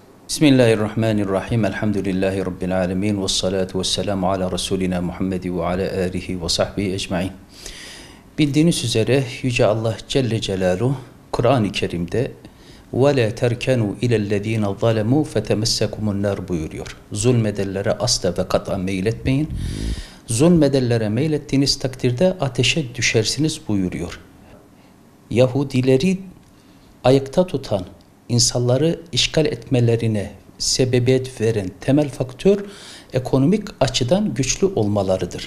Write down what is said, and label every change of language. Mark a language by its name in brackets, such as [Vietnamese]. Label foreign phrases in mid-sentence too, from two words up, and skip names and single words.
[Arabic] بسم الله الرحمن الرحيم. الحمد لله رب العالمين. والصلاة والسلام على رسولنا محمد وعلى آله وصحبه أجمعين. [Turkish] Bildiğiniz üzere Yüce Allah Celle Celaluhu Kur'an-ı Kerim'de [Arabic] وَلَا تَرْكَنُوا اِلَى الَّذ۪ينَ ظَلَمُوا فَتَمَسَّكُمُ النَّارُ [Turkish] buyuruyor. Zulmedenlere asla ve kat'a meyletmeyin. Zulmedenlere meylettiğiniz takdirde ateşe düşersiniz buyuruyor. Yahudileri ayakta tutan, insanları işgal etmelerine sebebiyet veren temel faktör ekonomik açıdan güçlü olmalarıdır.